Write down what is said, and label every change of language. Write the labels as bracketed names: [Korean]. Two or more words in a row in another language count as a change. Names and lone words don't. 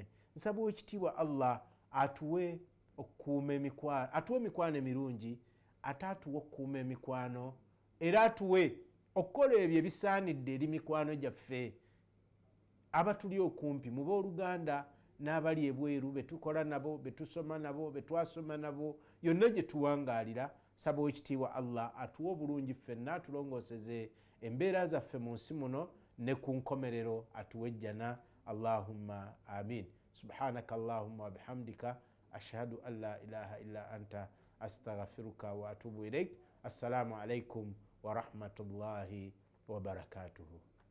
[Ganda] Nsaba ekitiibwa Allah atuwe okukuuma emikwano, atuwe emikwano emirungi, ate atuwe okukuuma emikwano, era atuwe okukola ebyo ebisaanidde eri mikwano gyaffe abatuli okumpi mu booluganda n'abali ebweru, betukola nabo, betusoma nabo, betwasoma nabo, yonna gye tuwangaalira. Saba ekitiibwa Allah atuwe obulungi ffenna, atulongooseze embeera zaffe mu nsi muno ne ku nkomerero atuwe ejjana. [Arabic] اللهم آمين. سبحانك اللهم وبحمدك أشهد أن لا إله إلا أنت أستغفرك وأتوب إليك. السلام عليكم ورحمة الله وبركاته.